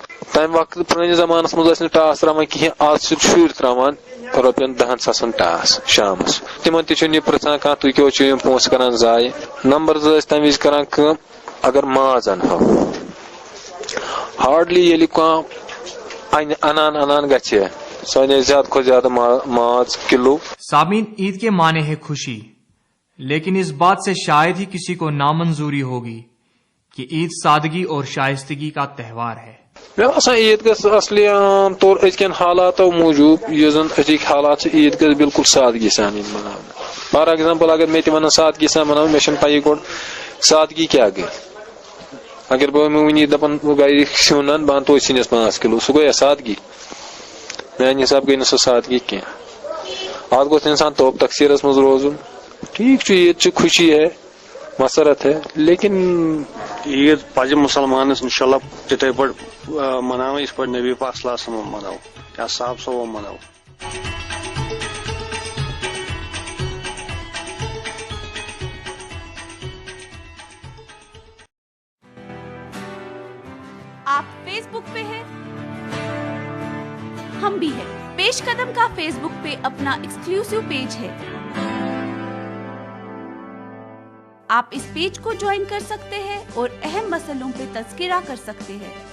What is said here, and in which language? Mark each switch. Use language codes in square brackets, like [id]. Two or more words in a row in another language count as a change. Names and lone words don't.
[ks] تمہِ وقتہٕ پرٲنِس زمانس منٛز ٲسۍ نہٕ ٹاس تراوان کِہیٖنۍ، آز چھِ شُرۍ تراوان رۄپین 10 ساسن ٹاس شامس، تِمن تہِ چھُنہٕ یہِ پرژھان کانٛہہ تُہۍ کیٛاہ چھِو یِم پونٛسہٕ کران ضایہِ۔ نمبر 2 ٲسۍ تمہِ وِزِ کران کٲم، اگر ماز انہو ہارڈلی ییٚلہِ کانٛہہ انان گژھِ سۄ اَنے زیادٕ کھۄتہٕ زیادٕ ماز کلو۔ [ur] سامعین، عید کے معنی ہے خوشی، لیکن اس بات سے شاید ہی کسی کو نامنظوری ہوگی کہ عید سادگی اور شائستگی کا تہوار ہے۔ [ks] مےٚ باسان عیٖد گژھِ اصلی عام طور أزکٮ۪ن حالاتو موٗجوٗب، یُس زن أزِکۍ حالات چھِ، عیٖد گژھِ بالکل سادگی سان یِنۍ مناونہٕ۔ [en] for example [ks] اگر مےٚ تہِ ونان سادگی سان مناوٕنۍ، مےٚ چھنہٕ پیی گۄڈٕ سادگی کیٛاہ گٔے۔ اگر بہٕ وٕنی دپان گرِ سیُن ان، بہٕ انہٕ توتہِ سِنِس 5 کِلوٗ، سُہ گوٚیا سادگی؟ میانہِ حساب گٔے نہٕ سۄ سادگی کینٛہہ۔ اتھ گوٚژھ انسان توب تقسیٖرس منٛز روزُن۔ ٹھیک چھُ، عیٖد چھِ [ur] خوشی ہے، مسرت ہے، لیکن [ks] عید پزِ مسلمانس انشاءاللہ تِتھے پٲٹھۍ مناوٕنۍ یِتھ پٲٹھۍ نبی پاک [ar] صلی اللہ علیہ وسلم [ks] مناو یا صاحب صوبو مناو۔ [ur] آپ فیس بک پہ ہیں؟ ہم بھی ہیں۔ پیش قدم کا فیس بک پہ اپنا ایکسکلوسیو پیج ہے، آپ اس پیج کو جوائن کر سکتے ہیں اور اہم مسئلوں پہ تذکرہ کر سکتے ہیں۔